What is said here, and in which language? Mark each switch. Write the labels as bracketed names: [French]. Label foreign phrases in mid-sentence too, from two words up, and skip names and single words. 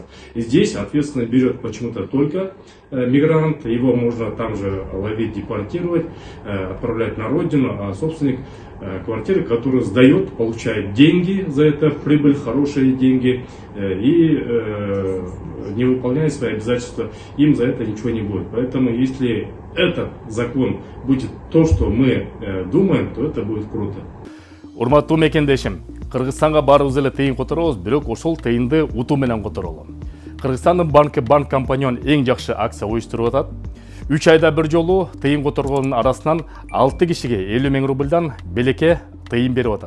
[Russian] И здесь ответственность берет почему-то только мигрант, его можно там же ловить, депортировать, отправлять на родину, а собственник квартиры, который сдает, получает деньги за это, прибыль, хорошие деньги, и не выполняет свои обязательства, им за это ничего не будет. Поэтому если этот закон будет то, что мы думаем, то это будет круто. [Kyrgyz] Урматтуу мекендешим, Кыргызстанга барыбыз эле тыйын которобуз, бирок ошол тыйынды утуу менен которолу. Кыргызстандын банк компаньон эң жакшы акция уюштуруп атат. 3 айда бир жолу тыйын которгондун арасынан 6 кишиге 50 000 рубльдан белекке тыйын берип атат.